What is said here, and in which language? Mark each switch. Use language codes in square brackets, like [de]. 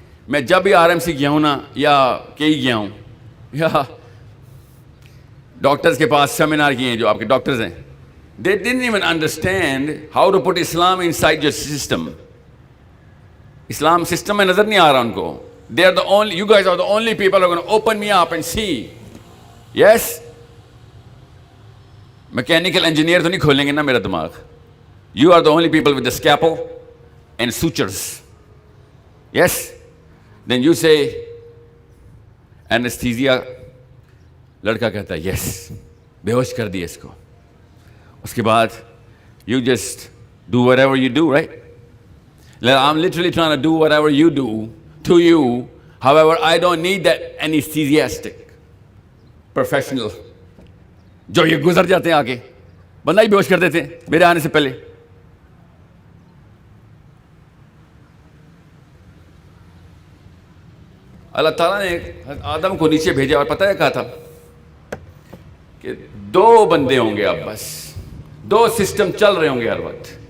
[ur] میں جب بھی آر ایم سی گیا ہوں نا, یا کئی گیا ہوں, یا ڈاکٹرز کے پاس سیمینار کیے ہیں جو آپ کے ڈاکٹرز ہیں, [en] they didn't even understand how to put Islam inside your system. [ur] Islam system میں نظر نہیں آ رہا ان کو. [en] They are the only, you guys are the only people who are going to open me up and see. Yes? [ur] Mechanical engineer تو نہیں کھولیں گے نا میرا دماغ. [en] You are the only people with the scalpel and sutures. Yes? Then you say anesthesia. [ur] لڑکا کہتا ہے یس, بے ہوش کر دیا اس کو. اس کے بعد [en] you just do whatever you do, right? I'm literally trying to do whatever you do to you. However, I don't need that anesthesiastic professional [ur] جو یہ گزر جاتے ہیں آگے. بندہ ہی بے ہوش کر دیتے ہیں میرے آنے سے پہلے. اللہ تعالیٰ نے آدم کو نیچے بھیجا اور پتہ ہے کہا تھا کہ 2 بندے ہوں گے, اب بس 2 سسٹم چل رہے ہوں گے ہر وقت.